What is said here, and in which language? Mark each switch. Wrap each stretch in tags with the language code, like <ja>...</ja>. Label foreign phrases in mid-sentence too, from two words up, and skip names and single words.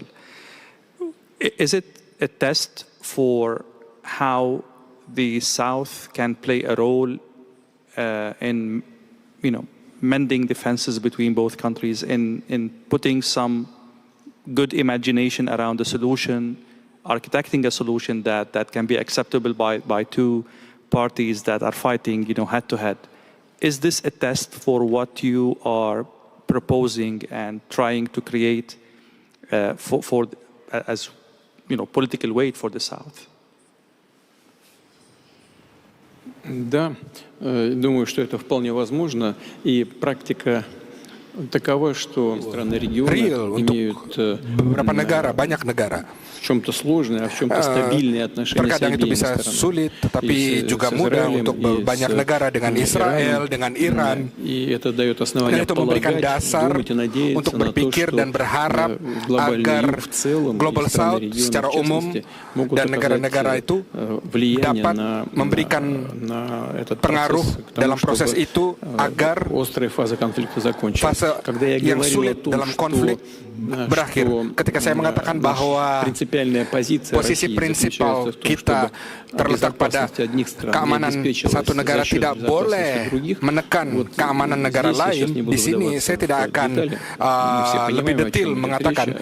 <en>Is it a test for how the South can play a role in mending the fences between both countries, in putting some good imagination around the solution, architecting a solution that can be acceptable by two parties that are fighting, head to head? Is this a test for what you are proposing and trying to create as political weight for the South?</en> <ru>Да, думаю, что это вполне возможно, и практика такова, что страны региона имеют</ru> <id>banyak negara</id> <ru>в чем-то сложные, а в чем-то стабильные отношения с</ru> <id>terkadang itu</id> <ru>обеими</ru> <id>bisa</id> <ru>сторонами.</ru> <id>sulit, tetapi juga mudah untuk banyak negara dengan Israel, dengan Iran.</id> <ru>И это дает основания</ru> <id>Itu memberikan</id> <ru>полагать,</ru> <id>dasar</id> <ru>думать и надеяться</ru> <id>untuk</id> <ru>на то,</ru> <id>berpikir dan</id> <ru>что</ru> <id>berharap</id> <ru>глобальный</ru> <id>agar</id> <ru>юг в целом и</ru> <id>Global</id> <ru>страны</ru> <id>South</id> <ru>региона</ru> <id>secara</id> <ru>в</ru> <id>umum</id> <ru>частности могут</ru> <id>dan negara-negara</id> <ru>оказать</ru> <id>itu</id> <ru>влияние</ru> <id>dapat memberikan</id> <ru>на этот</ru> <id>pengaruh</id> <ru>процесс, к тому,</ru> <id>dalam proses</id> <ru>чтобы</ru> <id>itu agar</id> <ru>острая фаза конфликта закончилась.</ru> <id>fase yang sulit dalam konflik berakhir ketika saya mengatakan bahwa posisi prinsipal kita terletak pada keamanan satu negara tidak boleh menekan keamanan negara lain. Di sini saya tidak akan lebih detail mengatakan.</id>